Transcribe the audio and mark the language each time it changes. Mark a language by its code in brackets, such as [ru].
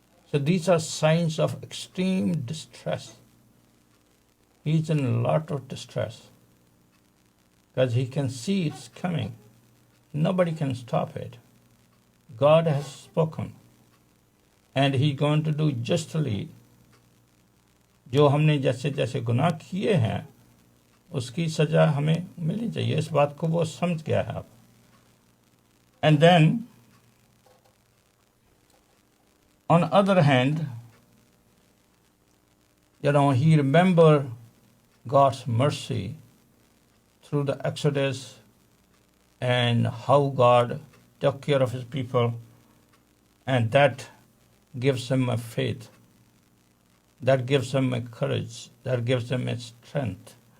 [en] So these are signs of extreme distress. He's in a lot of distress because he can see it's coming. Nobody can stop it. God has spoken. And he's going to do justly. [hi] जो हमने जैसे जैसे गुनाह किए हैं उसकी सजा हमें मिलनी चाहिए. इस बात को वो समझ गया है. [en] And then on the other hand, he remembered God's mercy through the Exodus and how God took care of his people, and that gives him a faith, that gives him a courage, that gives him a strength.